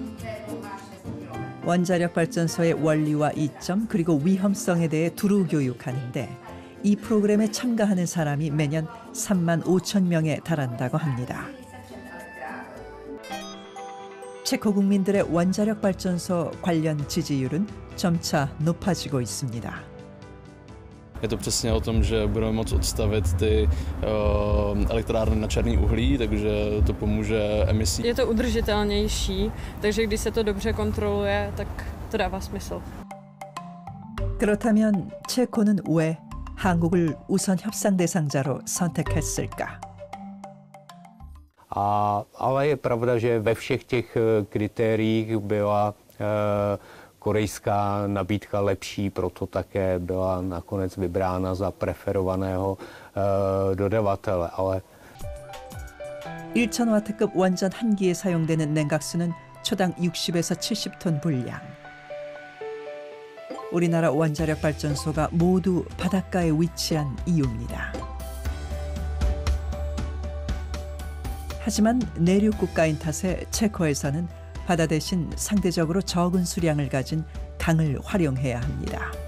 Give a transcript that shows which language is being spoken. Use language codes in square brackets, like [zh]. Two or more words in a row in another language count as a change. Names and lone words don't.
[ko] 원자력 발전소의 원리와 이점 그리고 위험성에 대해 두루 교육하는데 이 프로그램에 참가하는 사람이 매년 3만 5천 명에 달한다고 합니다. 체코 국민들의 원자력 발전소 관련 지지율은 점차 높아지고 있습니다. [cs] Je to přesně o tom, že budeme moct odstavit ty elektrárny na černý uhlí, takže to pomůže emisí. Je to udržitelnější, takže když se to dobře kontroluje, tak to dává smysl. [ko] 그렇다면 체코는 왜 한국을 우선 협상 대상자로 선택했을까? [cs] Ale je pravda, že ve všech těch kritériích byla korejská nabídka lepší, proto také byla nakonec vybrána za preferovaného dodavatele. Ale [ko] 1000와트급 원전 한 기에 사용되는 냉각수는 초당 60에서 70톤 분량. 우리나라 원자력 발전소가 모두 바닷가에 위치한 이유입니다. 하지만 내륙 국가인 탓에 체코에서는 바다 대신 상대적으로 적은 수량을 가진 강을 활용해야 합니다.